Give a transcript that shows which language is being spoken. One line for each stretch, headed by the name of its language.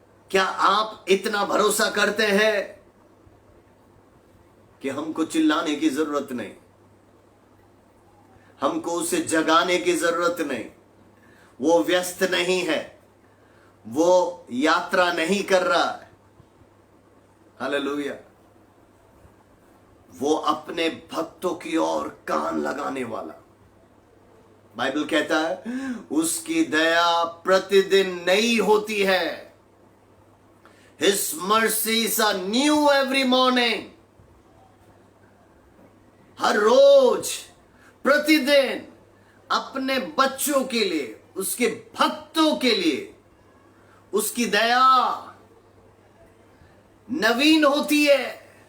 Hindi: क्या आप इतना भरोसा करते हैं कि हमको चिल्लाने की जरूरत नहीं, हमको उसे जगाने की जरूरत नहीं, वो व्यस्त नहीं है, वो यात्रा नहीं कर रहा है? हालेलुया। वो अपने भक्तों की ओर कान लगाने वाला, बाइबल कहता है उसकी दया प्रतिदिन नई होती है।
English: His mercies are new every morning.
Hindi: हर रोज, प्रतिदिन अपने बच्चों के लिए, उसके भक्तों के लिए उसकी दया नवीन होती है।